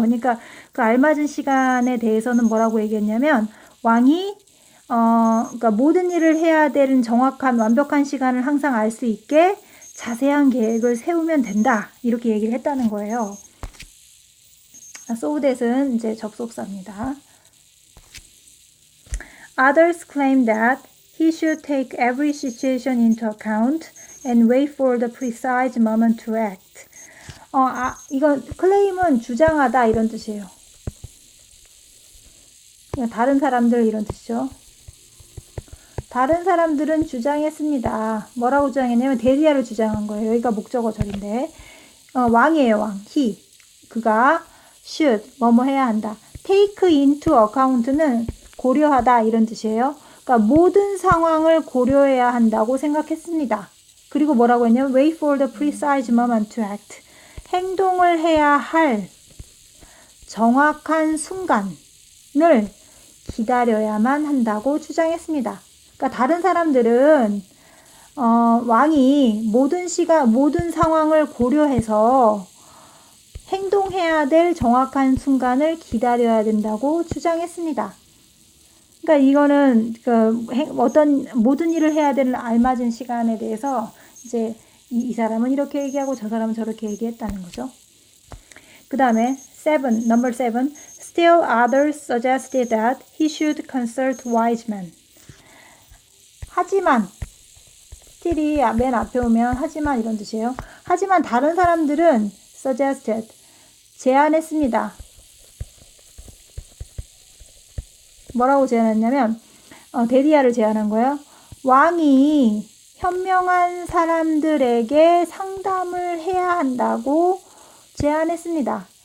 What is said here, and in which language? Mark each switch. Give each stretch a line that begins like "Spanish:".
Korean: 그러니까 그 알맞은 시간에 대해서는 뭐라고 얘기했냐면, 왕이, 그러니까 모든 일을 해야 되는 정확한, 완벽한 시간을 항상 알 수 있게 자세한 계획을 세우면 된다. 이렇게 얘기를 했다는 거예요. so that은 이제 접속사입니다.
English: Others claim that he should take every situation into account and wait for the precise moment to act.
Korean: 이건 claim은 주장하다 이런 뜻이에요. 다른 사람들 이런 뜻이죠. 다른 사람들은 주장했습니다. 뭐라고 주장했냐면 데리아를 주장한 거예요. 여기가 목적어절인데 왕이에요. 왕. he. 그가 should 뭐뭐 해야 한다. take into account는 고려하다 이런 뜻이에요. 그러니까 모든 상황을 고려해야 한다고 생각했습니다. 그리고 뭐라고 했냐면
English: wait for the precise moment to act.
Korean: 행동을 해야 할 정확한 순간을 기다려야만 한다고 주장했습니다. 그러니까 다른 사람들은 왕이 모든 상황을 고려해서 행동해야 될 정확한 순간을 기다려야 된다고 주장했습니다. 그러니까 이거는 모든 일을 해야 되는 알맞은 시간에 대해서 이제 이 사람은 이렇게 얘기하고 저 사람은 저렇게 얘기했다는 거죠. 그 다음에 number 7.
English: Still others suggested that he should consult wise men.
Korean: 하지만 still이 맨 앞에 오면 하지만 이런 뜻이에요. 하지만 다른 사람들은 suggested 제안했습니다. 뭐라고 제안했냐면 데리아를 제안한 거예요. 왕이 현명한 사람들에게 상담을 해야 한다고 제안했습니다.